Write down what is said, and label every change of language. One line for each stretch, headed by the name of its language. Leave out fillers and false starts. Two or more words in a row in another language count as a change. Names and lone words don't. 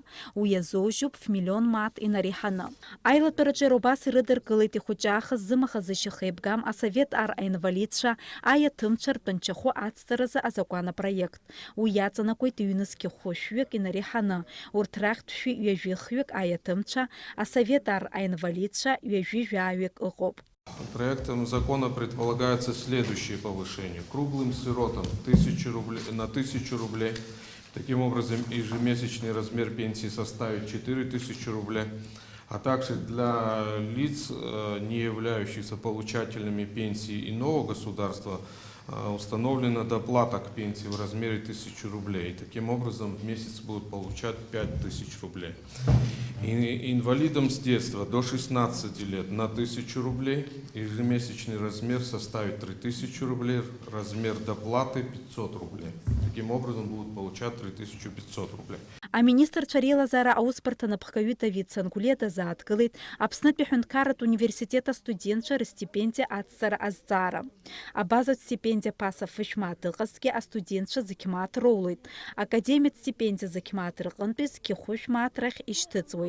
Abkhazian: Уи иазужьуп 1 миллион мааҭ инареиҳаны. Аилатәараҿы иара убас ирыдыркылеит ихәыҷаахыз зымахазышьах еибгам асовет ар аинвалидцәа аиаҭымцәа ртәанчахәы ацҵаразы азакәан апроект. Уи иаҵанакуеит ҩнызқьи хәышәҩык инареиҳаны. Урҭ рахьтә 1,7 аиаҭымцәа, асовет ар аинвалидцәа 1,7 ыҟоуп.
Russian: Проектом закона предполагается следующее повышение. Круглым сиротам 1000 рублей, на 1000 рублей. Таким образом, ежемесячный размер пенсии составит 4000 рублей. А также для лиц, не являющихся получателями пенсии иного государства, установлена доплата к пенсии в размере 1000 рублей. Таким образом, в месяц будут получать 5000 рублей. И инвалидам с детства до 16 лет на 1000 рублей. Ежемесячный размер составит 3000 рублей. Размер доплаты 500 рублей. Таким образом, будут получать 3500 рублей.
Abkhazian: Аминистрцәа реилазаара аусбарҭа анапхгаҩы Давид Цангәлиа дазааҭгылеит Аԥснытәи аҳәынҭқарратә университет астудентцәа рстипендиа ацҵара азҵаара. Абазатә стипендиа ԥаса фышә мааҭ ыҟазҭгьы астудентцәа зықь мааҭ роулоит. Академиатә стипендиа зықь мааҭ рҟынтәи зқьы хәышә мааҭ рахь ишьҭыҵуеит.